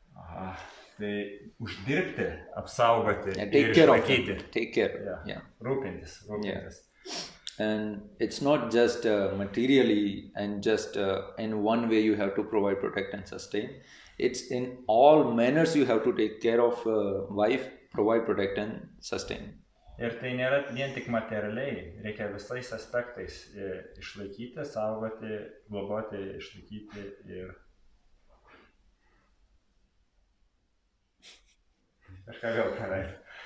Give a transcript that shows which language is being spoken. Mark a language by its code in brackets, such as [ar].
[lt] Aha, tai uždirbti, apsaugoti [en] and [lt] ir išlaikyti. [en] Take care. Yeah. [lt] Rūpintis. [en] Yeah. And it's not just materially and just in one way you have to provide, protect and sustain. It's in all manners you have to take care of wife, provide, protect and sustain. [lt] Ir tai nėra vien tik materialiai, reikia visais aspektais išlaikyti, saugoti, globoti, išlaikyti ir kažką vėl padaryti.